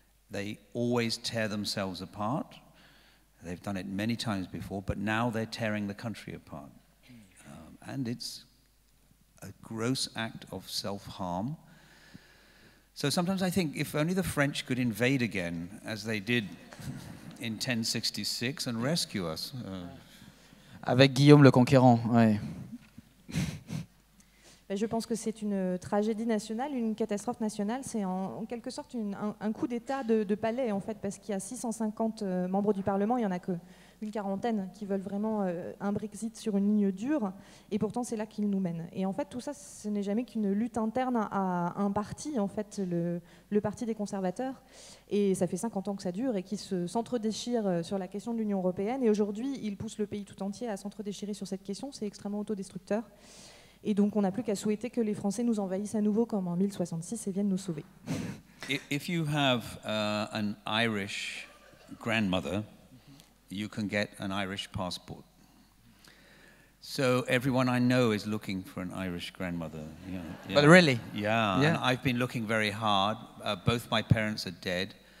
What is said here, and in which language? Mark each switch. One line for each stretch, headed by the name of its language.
English: They always tear themselves apart. They've done it many times before, but now they're tearing the country apart. And it's a gross act of self-harm. So sometimes I think if only the French could invade again, as they did in 1066, and rescue us.
French: Avec Guillaume le Conquérant, ouais. Je pense que c'est une tragédie nationale, une catastrophe nationale. C'est en quelque sorte un coup d'État de palais, en fait, parce qu'il y a 650 membres du Parlement, il n'y en a qu'une quarantaine qui veulent vraiment un Brexit sur une ligne dure, et pourtant c'est là qu'ils nous mènent. Et en fait, tout ça, ce n'est jamais qu'une lutte interne à un parti, en fait, le parti des conservateurs, et ça fait 50 ans que ça dure, et qui s'entre-déchire sur la question de l'Union européenne, et aujourd'hui, ils poussent le pays tout entier à s'entre-déchirer sur cette question. C'est extrêmement autodestructeur. Et donc, on n'a plus qu'à souhaiter que les Français nous envahissent à nouveau comme en 1066 et viennent nous sauver.
English: If you have an Irish grandmother, you can get an Irish passport. So everyone I know is looking for an Irish grandmother. Yeah. But really? Yeah. And I've been looking very hard. Both my parents are dead.